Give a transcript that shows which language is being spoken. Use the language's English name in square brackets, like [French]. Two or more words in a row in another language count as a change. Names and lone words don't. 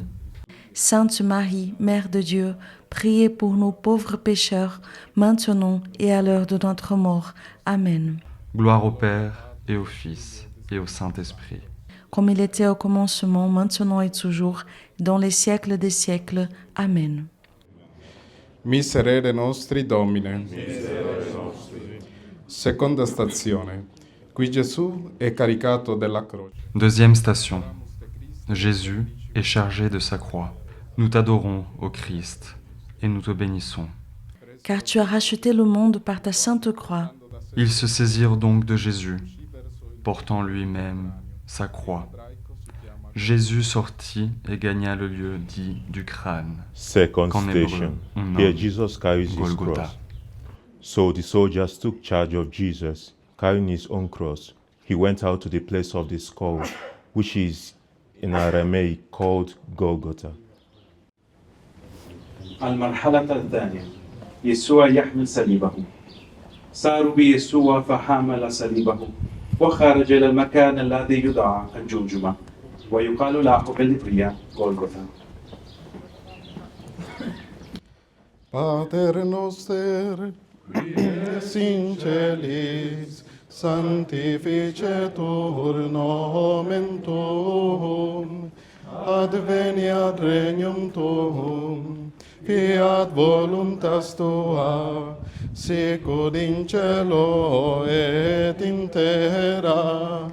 [French] Sainte Marie, Mère de Dieu, priez pour nous pauvres pécheurs, maintenant et à l'heure de notre mort. Amen. Gloire au Père, et au Fils, et au Saint-Esprit. Comme il était au commencement, maintenant et toujours, dans les siècles des siècles. Amen. [Latin] Miserere nostri Domine. [Italian] Seconda stazione. Qui Gesù è caricato della croce. [French] Deuxième station. Jésus est chargé de sa croix. Nous t'adorons, ô Christ, et nous te bénissons. Car tu as racheté le monde par ta sainte croix. Ils se saisirent donc de Jésus, portant lui-même sa croix. Jésus sortit et gagna le lieu dit du crâne. [English] Second [French] qu'en hébreu [English] station. [French] on nomme [English] Here Jesus carries his [French] Golgotha. [English] cross. So the soldiers took charge of Jesus, carrying his own cross. He went out to the place of the skull, which is in Aramaic called Golgotha. [Arabic] المرحلة الثانية يسوع يحمل صليبه. ساروا بيسوع فحمل صليبه وخرج إلى المكان الذي يدعى الجمجمة ويقال له بالعبرية غولغوثا. [Latin] Pater noster, es in celis, sanctificetur nomen tuum, adveniat regnum tuum, fiat voluntas tua, sicut in cielo et in terra.